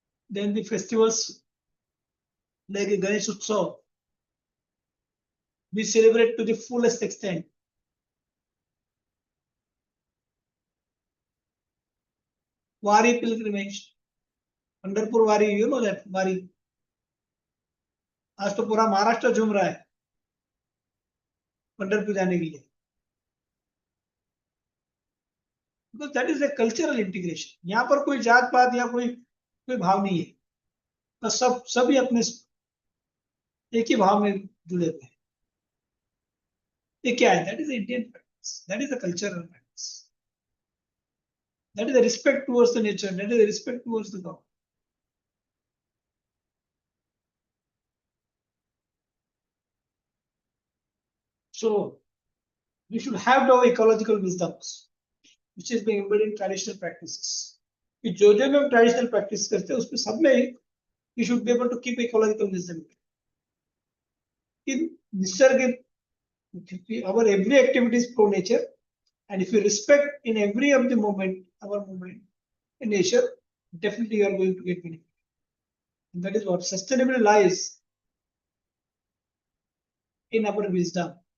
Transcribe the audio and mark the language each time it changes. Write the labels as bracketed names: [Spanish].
[English] Then the festivals like a Ganesh Utsav, we celebrate to the fullest extent. Wari pilgrimage, Pandharpur Wari, you know that Wari. [Hindi] आज तो पूरा महाराष्ट्र झूम रहा है पंढरपुर जाने के लिए. [English] Because that is a cultural integration. [Hindi] यहाँ पर कोई जात पात या कोई भाव नहीं है, तो सभी अपने एक ही भाव में जुड़े हुए हैं. ये क्या है? [English] That is the Indian practice. That is the cultural practice. That is the respect towards the nature. That is the respect towards the God. So we should have our ecological wisdoms, which is being embedded in traditional practices. [Hindi] कि जो भी हम traditional practice करते हैं उसमें सब में [English] we should be able to keep ecological wisdom. In nisarg, our every activity is pro nature, and if you respect in every of the moment, our movement in nature, definitely you are going to get benefit. And that is what sustainability lies in our wisdom.